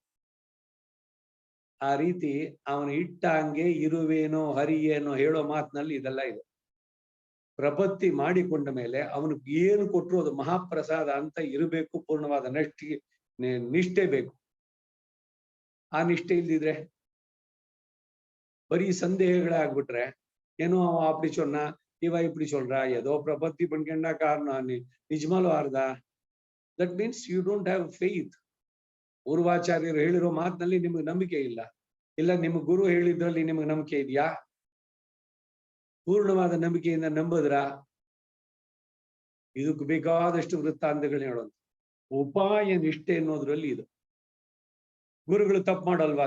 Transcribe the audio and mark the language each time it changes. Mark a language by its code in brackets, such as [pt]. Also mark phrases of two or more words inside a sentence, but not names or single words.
[kn] ಆ ರೀತಿ ಅವನು ಇಟ್ಟ ಹಂಗೆ ಇರುವೇನೋ ಹರಿಯೇನೋ ಹೇಳೋ ಮಾತಿನಲ್ಲಿ ಇದೆಲ್ಲ ಇದೆ. ಪ್ರಪತ್ತಿ ಮಾಡಿಕೊಂಡ ಮೇಲೆ ಅವನಿಗೆ ಏನು ಕೊಟ್ಟರು ಅದು ಮಹಾಪ್ರಸಾದ ಅಂತ ಇರಬೇಕು. ಪೂರ್ಣವಾದ ನಿಷ್ಠೆ ಬೇಕು. ಆ ನಿಷ್ಠೆ ಇಲ್ದಿದ್ರೆ ಬರೀ ಸಂದೇಹಗಳೇ ಆಗ್ಬಿಟ್ರೆ, ಏನೋ ಅವ [ta] அப்படி சொன்னா இவ இப்படி சொல்றா, ஏதோ பிரபத்தி பண்ணிக்கண்டா காரணம் [kn] ನಿಜಮಾಲು ಆರ್ದ. [en] that means you don't have faith. [kn] ಪೂರ್ವಾಚಾರ್ಯರು ಹೇಳಿರೋ ಮಾತಿನಲ್ಲಿ ನಿಮಗೆ ನಂಬಿಕೆ ಇಲ್ಲ. ಇಲ್ಲ ನಿಮ್ಮ ಗುರು ಹೇಳಿದ್ರಲ್ಲಿ ನಿಮಗೆ ನಂಬಿಕೆ ಇದೆಯಾ? ಪೂರ್ಣವಾದ ನಂಬಿಕೆಯಿಂದ ನಂಬುದ್ರ? ಇದಕ್ಕೆ ಬೇಕಾದಷ್ಟು ವೃತ್ತಾಂತಗಳನ್ನ ಹೇಳೋದು. ಉಪಾಯ ನಿಷ್ಠೆ ಅನ್ನೋದ್ರಲ್ಲಿ ಇದು. ಗುರುಗಳು ತಪ್ಪು ಮಾಡಲ್ವಾ?